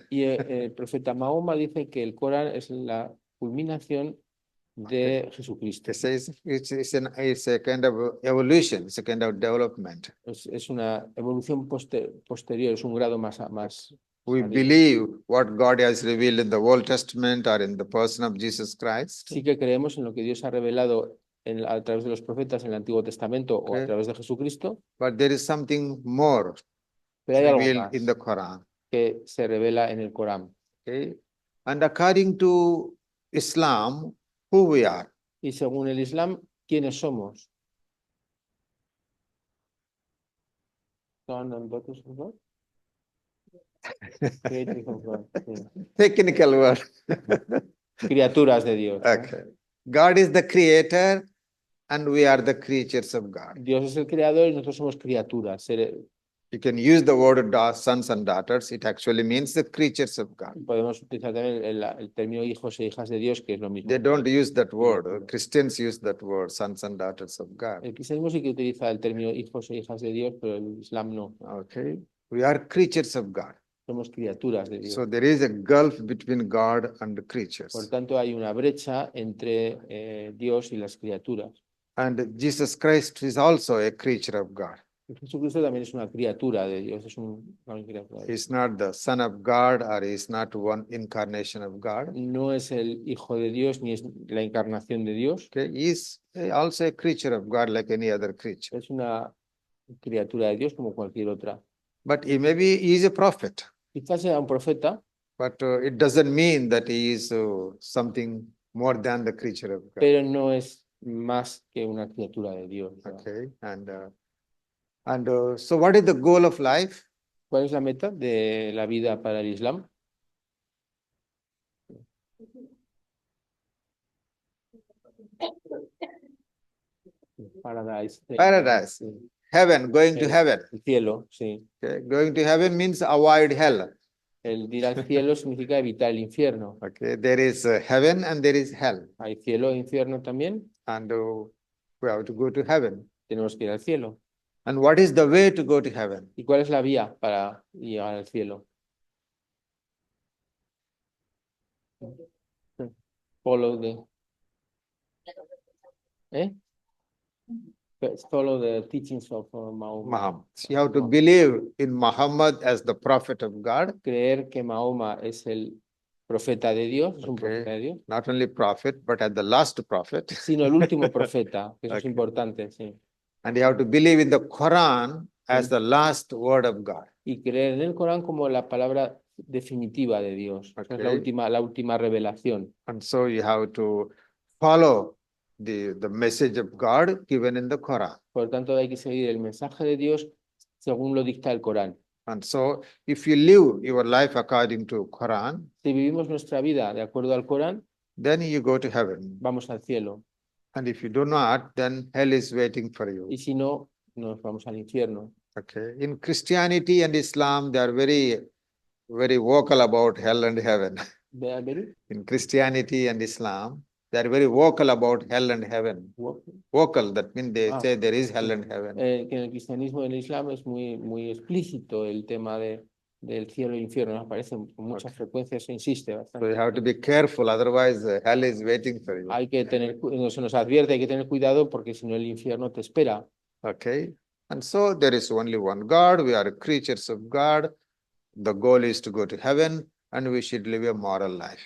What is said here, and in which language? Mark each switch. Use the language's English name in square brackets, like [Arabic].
[Spanish] Y el profeta Mahoma dice que el Corán es la culminación de Jesucristo. [English] It says it's a kind of evolution, it's a kind of development. [Spanish] Es una evolución posterior, es un grado más. [English] We believe what God has revealed in the Old Testament or in the person of Jesus Christ. [Spanish] Sí que creemos en lo que Dios ha revelado a través de los profetas en el Antiguo Testamento o a través de Jesucristo. [English] But there is something more [Spanish] Pero hay algo [English] revealed [Spanish] más [English] in the Quran. [Spanish] que se revela en el Corán. [English] Okay? And according to Islam, who we are? [Spanish] Y según el Islam, ¿quiénes somos? [English] Son and daughters of God? Creatures of God, sí. Technical word. [Spanish] Criaturas de Dios, ¿no? [English] Okay. God is the creator and we are the creatures of God. [Spanish] Dios es el creador y nosotros somos criaturas. [English] You can use the word sons and daughters. It actually means the creatures of God. [Spanish] Podemos utilizar también el término hijos e hijas de Dios, que es lo mismo. [English] They don't use that word. Christians use that word, sons and daughters of God. [Spanish] El cristianismo sí que utiliza el término hijos e hijas de Dios, pero el Islam no. [English] Okay. We are creatures of God. [Spanish] Somos criaturas de Dios. [English] So there is a gulf between God and the creatures. [Spanish] Por tanto, hay una brecha entre Dios y las criaturas. [English] And Jesus Christ is also a creature of God. [Spanish] Jesucristo también es una criatura de Dios, es una criatura de Dios. [English] He's not the Son of God or he's not one incarnation of God. [Spanish] No es el Hijo de Dios ni es la encarnación de Dios. [English] Okay. He's also a creature of God like any other creature. [Spanish] Es una criatura de Dios como cualquier otra. [English] But maybe he is a prophet. [Spanish] Quizás sea un profeta, [English] But it doesn't mean that he is something more than the creature of God. [Spanish] pero no es más que una criatura de Dios. [English] Okay. And so what is the goal of life? [Spanish] ¿Cuál es la meta de la vida para el Islam? [English] Paradise. Paradise. [Spanish] Sí. [English] Heaven, going to heaven. [Spanish] El cielo, sí. [English] Okay. Going to heaven means avoid hell. [Spanish] El ir al cielo significa evitar el infierno. [English] Okay. There is heaven and there is hell. [Spanish] Hay cielo e infierno también. [English] And we have to go to heaven. [Spanish] Tenemos que ir al cielo. [English] And what is the way to go to heaven? [Spanish] ¿Y cuál es la vía para llegar al cielo? [English] Follow the... Follow the teachings of Mahoma. Muhammad. So you have to believe in Muhammad as the prophet of God. [Spanish] Creer que Mahoma es el profeta de Dios, es un profeta de Dios. [English] Not only prophet, but as the last prophet. [Spanish] Sino el último profeta, que eso es [English] Okay. [Spanish] importante, sí. [English] And you have to believe in the Quran as the last word of God. [Spanish] y creer en el Corán como la palabra definitiva de Dios. O sea, es [English] Okay. [Spanish] la última revelación. [English] And so you have to follow the message of God given in the Quran. [Spanish] Por lo tanto, hay que seguir el mensaje de Dios según lo dicta el Corán. [English] And so if you live your life according to Quran, [Spanish] Si vivimos nuestra vida de acuerdo al Corán, [English] then you go to heaven. [Spanish] vamos al cielo. [English] And if you do not, then hell is waiting for you. [Spanish] Y si no, nos vamos al infierno. [English] Okay. In Christianity and Islam, they are very, very vocal about hell and heaven. [Spanish] ¿Ve, Alberi? [English] In Christianity and Islam, they are very vocal about hell and heaven. Vocal, that means they Ah. say there is hell and heaven. [Spanish] Que en el cristianismo y en el islam es muy explícito el tema del cielo e infierno. Aparece con mucha frecuencia, se insiste [English] So [Spanish] bastante. [English] you have to be careful, otherwise hell is waiting for you. [Spanish] Hay que tener, se nos advierte, hay que tener cuidado porque si no el infierno te espera. [English] Okay. And so there is only one God. We are creatures of God. The goal is to go to heaven and we should live a moral life.